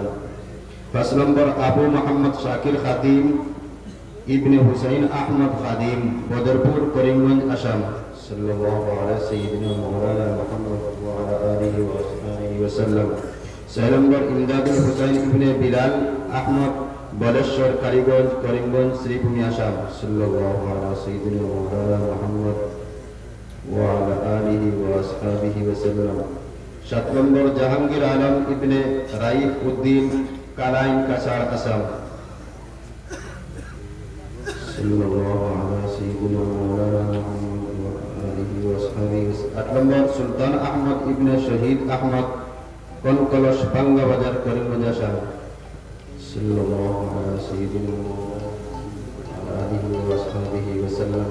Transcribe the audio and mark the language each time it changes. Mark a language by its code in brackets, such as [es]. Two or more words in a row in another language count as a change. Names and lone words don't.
[ar] 5 nomor Abu Muhammad Shakir Khadim Ibn Husain Ahmad Khadim Badarpur Karimganj Asam صلى الله عليه سيدنا مولانا محمد وعلى آله وأصحابه وسلم. 6 nomor Imdad Husain Ibn Bilal Ahmad Baleshwar Kaligol Karimganj Sribhumi Asam صلى الله عليه سيدنا مولانا محمد وعلى آله وأصحابه وسلم. 7 nomor Jahangir Alam Ibn Raif Uddin Kalain Kasar Asam صلى الله عليه سيدنا مولانا محمد وآله وأصحابه. 8 nomor Sultan Ahmad Ibn Shahid Ahmad Konkolosh Bangga Bazar Karimganj Asam صلى الله عليه سيدنا مولانا آله وأصحابه وسلم.